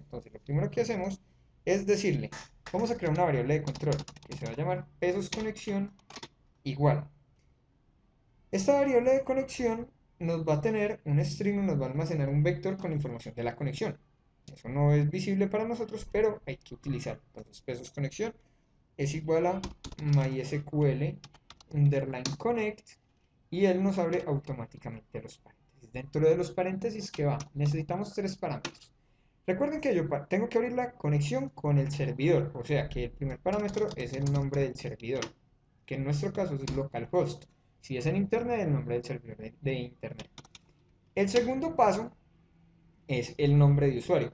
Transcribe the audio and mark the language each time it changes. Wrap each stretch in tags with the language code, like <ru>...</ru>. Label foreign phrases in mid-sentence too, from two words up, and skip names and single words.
<es>Entonces, lo primero que hacemos es decirle, vamos a crear una variable de control que se va a llamar pesos conexión igual. Esta variable de conexión nos va a tener un string, nos va a almacenar un vector con información de la conexión. Eso no es visible para nosotros, pero hay que utilizarlo. Entonces, pesos conexión es igual a mysql</es> <en>underline connect</en> <es>y él nos abre automáticamente los paréntesis. Dentro de los paréntesis, ¿qué va? Necesitamos tres parámetros. Recuerden que yo tengo que abrir la conexión con el servidor, o sea que el primer parámetro es el nombre del servidor, que en nuestro caso es localhost. Si es en internet, el nombre del servidor de internet. El segundo paso es el nombre de usuario.</es>